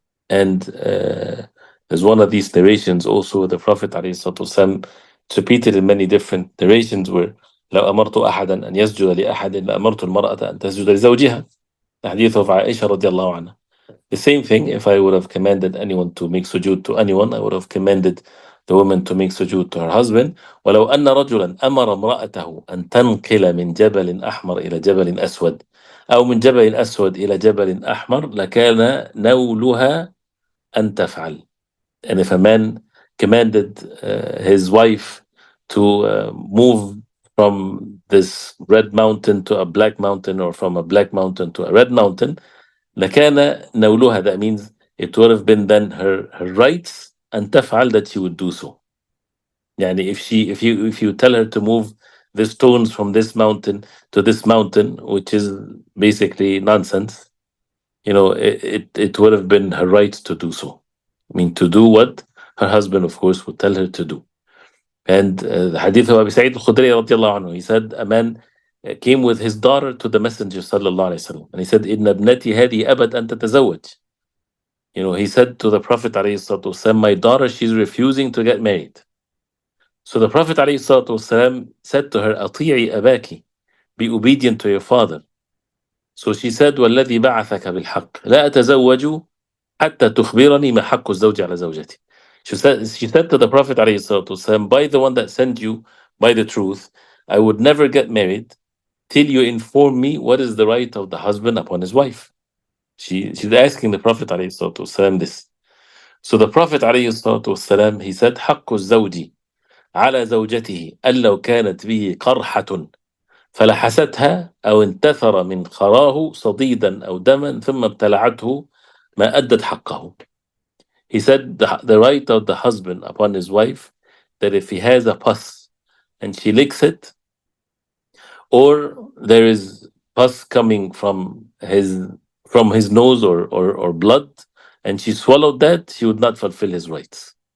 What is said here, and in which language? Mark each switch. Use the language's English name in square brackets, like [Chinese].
[English] And there's one of these narrations also, the Prophet ﷺ, it's repeated in many different narrations, where [Arabic] لو أمرت أحدا أن يسجد لأحد لأمرت المرأة أن تسجد لزوجها. [English] The hadith of Aisha radiallahu anha. The same thing, if I would have commanded anyone to make sujood to anyone, I would have commanded the woman to make sujood to her husband. [Arabic] ولو أن رجلا أمر امرأته أن تنقل من جبل أحمر إلى جبل أسود أو من جبل أسود إلى جبل أحمر لكان نولها أن تفعل. [English] And if a man commanded his wife to move from this red mountain to a black mountain, or from a black mountain to a red mountain, [Arabic] لكان نولها, [English] that means it would have been then her rights [Arabic] أن تفعل, [English] that she would do so. Yani if you tell her to move the stones from this mountain to this mountain, which is basically nonsense, it would have been her right to do so. I mean, to do what her husband, of course, would tell her to do. And the hadith of Abu Sa'id al-Khudri radiallahu anhu, he said a man came with his daughter to the Messenger sallallahu alaihi wasallam, and he said, [Arabic] "Inna ibnati hadi abad an tatazawwaj." [English] He said to the Prophet alayhi salatu wasalam, my daughter, she's refusing to get married. So the Prophet alayhi salatu wasalam said to her, [Arabic] "Ati'i abaki," [English] be obedient to your father. So she said, [Arabic] "والذي بعثك بالحق لا أتزوج حتى تخبرني ما حق الزوج على زوجتي." [English] She said to the Prophet alayhi salatu wasalam, by the one that sent you by the truth, I would never get married till you inform me what is the right of the husband upon his wife. She's asking the Prophet ﷺ this. So the Prophet ﷺ, he said, [Arabic] حق الزوج على زوجته أن لو كانت به قرحة فلحستها أو انتثر من خراه صديدا أو دما ثم ابتلعته ما أدت حقه. [English] He said the right of the husband upon his wife, that if he has a pus and she licks it, or there is pus coming from his nose, or blood, and she swallowed that, she would not fulfill his rights.